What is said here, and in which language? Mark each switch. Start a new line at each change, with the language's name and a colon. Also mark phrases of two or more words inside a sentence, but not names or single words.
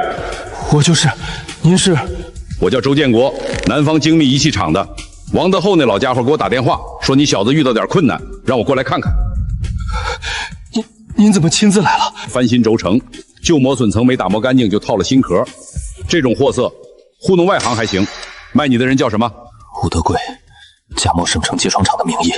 Chinese: 我就是。您是？我叫周建國，南方精密儀器廠的。王德厚那老家伙給我打電話，說你小子遇到點困難，讓我過來看看。您怎麼親自來了？翻新軸承，舊磨損層沒打磨乾淨就套了新殼，這種貨色糊弄外行還行。賣你的人叫什麼？吳德貴，假冒省城結床廠的名義。